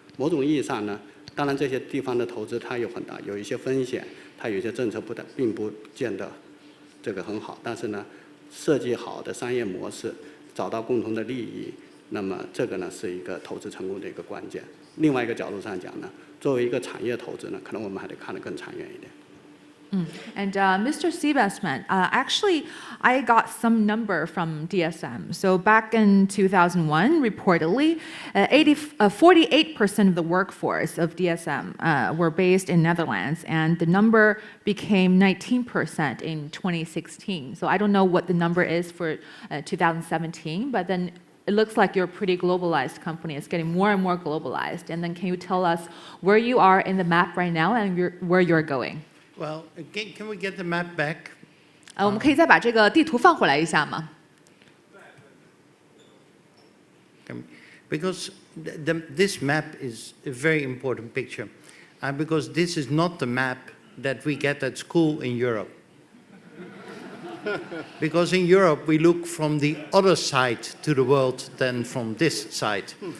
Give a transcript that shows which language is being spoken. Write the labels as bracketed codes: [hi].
[zh] 某种意义上呢，当然这些地方的投资它有一些风险，它有一些政策并不见得这个很好，但是呢，设计好的商业模式，找到共同的利益，那么这个呢是一个投资成功的一个关键。另外一个角度上讲呢，作为一个产业投资呢，可能我们还得看得更长远一点。 [en] And Mr. Sybesma, actually, I got some number from DSM. So back in 2001, reportedly, 48% of the workforce of DSM were based in Netherlands, and the number became 19% in 2016. So I don't know what the number is for 2017, but then it looks like you're a pretty globalized company. It's getting more and more globalized. And then can you tell us where you are in the map right now and where you're going? Well, can we get the map back? [zh] 我们可以再把这个地图放回来一下吗？ [en] Because this map is a very important picture. Because this is not the map that we get at school in Europe. Because in Europe, we look from the other side to the world than from this side.